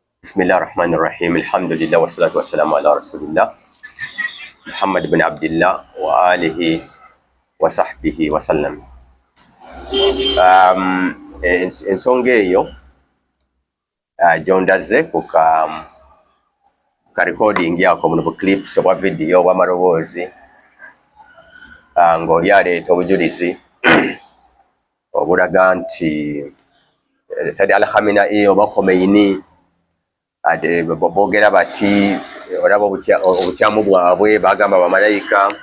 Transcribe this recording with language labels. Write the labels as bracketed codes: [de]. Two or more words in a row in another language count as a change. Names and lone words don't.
[ar] بسم الله الرحمن الرحيم الحمد لله والصلاة والسلام على رسول الله محمد بن عبد الله وآله وصحبه وسلم. [lg] ensonga eyo gyondaze ku ka recording yako muno bu clips obwa video obwa maloboozi ng'oli aleeta obujulizi obulaga nti Said al-Khamenei oba Khomeini boogera bati olaba obukyamu bwabwe bagamba bamalayika